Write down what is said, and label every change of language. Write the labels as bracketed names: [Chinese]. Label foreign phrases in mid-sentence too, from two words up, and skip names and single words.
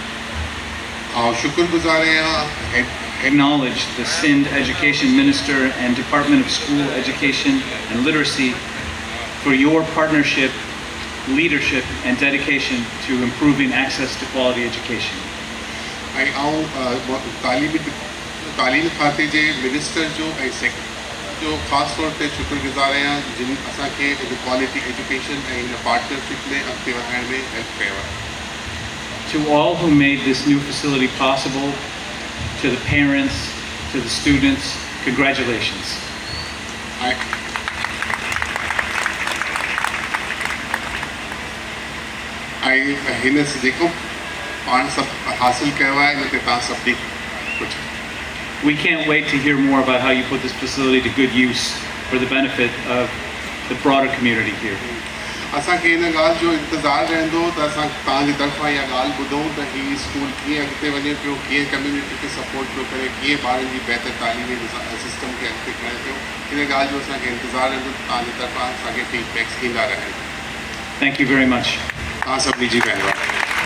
[English] Acknowledge the Sindh Education Minister and Department of School Education and Literacy for your partnership, leadership, and dedication to improving access to quality education. [Sindhi] जो ख़ास तौर ते शुक्रगुज़ार आहियां जिन असांखे [English] quality education [Sindhi] ऐं हिन पार्टनरशिप में अॻिते वधाइण में हेल्प कयो आहे. [English] To all who made this new facility possible, to the parents, to the students, congratulations. [Sindhi] ऐं हिन जेको पाण सभु हासिल कयो आहे हिन ते तव्हां सभिनी कुझु. [English] We can't wait to hear more about how you put this facility to good use for the benefit of the broader community here. [Sindhi] असांखे इन ॻाल्हि जो इंतज़ारु रहंदो त असां तव्हांजी तरफ़ां इहा ॻाल्हि ॿुधूं त हीअ स्कूल कीअं अॻिते वञे पियो, कीअं कम्यूनिटी खे सपोर्ट पियो करे, कीअं ॿारनि जी बहितर तालीमी सिस्टम खे अॻिते खणे पियो. इन ॻाल्हि जो असांखे इंतज़ारु रहंदो त तव्हांजी तरफ़ां असांखे फीडबैक्स ईंदा रहनि. [English] Thank you very much. [Sindhi] तव्हां सभिनी जी महिरबानी.